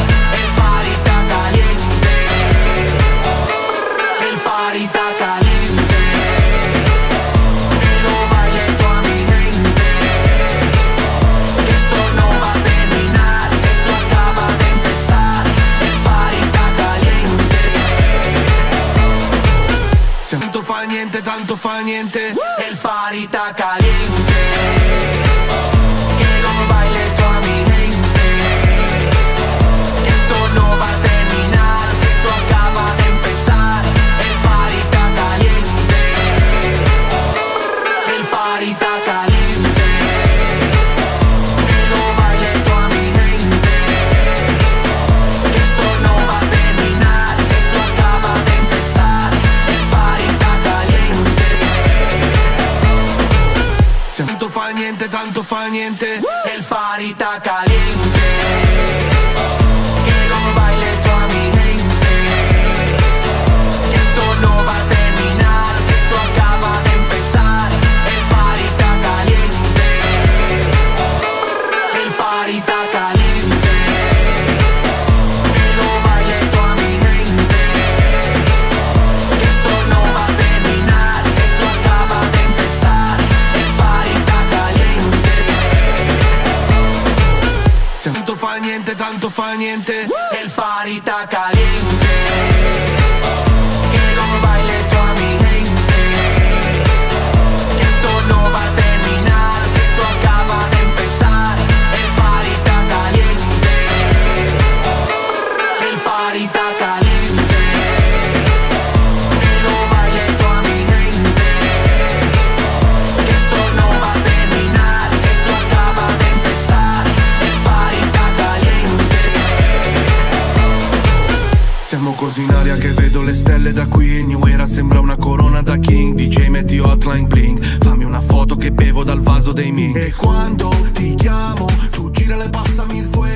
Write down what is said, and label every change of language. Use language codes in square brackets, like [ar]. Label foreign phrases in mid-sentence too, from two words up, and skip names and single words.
[es] El party está caliente, el party está caliente, que lo baile toda mi gente, que esto no va a terminar, esto acaba de empezar. El party está caliente. [it] Tanto fa niente, [es] el party está caliente, que lo baile toda mi gente, que esto no va a terminar, esto acaba de empezar. El party está caliente, el party está caliente, que lo baile toda mi gente, que esto no va a terminar, esto acaba de empezar. El party está caliente. [it] Tanto fa niente, [es] el party está caliente, que lo baile toda mi gente, que esto no va a terminar, esto acaba de empezar. El party está caliente, el party está caliente, que lo baile toda mi gente, que esto no va a terminar, esto acaba de empezar. El party está caliente. [it] Tanto fa niente, [es] el party está caliente, que lo baile toda mi gente, que esto no va a terminar, esto acaba de empezar. El party está caliente, el party está caliente, que lo baile toda mi gente, que esto no va a terminar, esto acaba de empezar. El party está caliente. [it] Siamo così in aria che vedo le stelle da qui. New Era sembra una corona da king. DJ metti hotline bling, fammi una foto che bevo dal vaso dei Ming. E quando ti chiamo, tu gira e passami il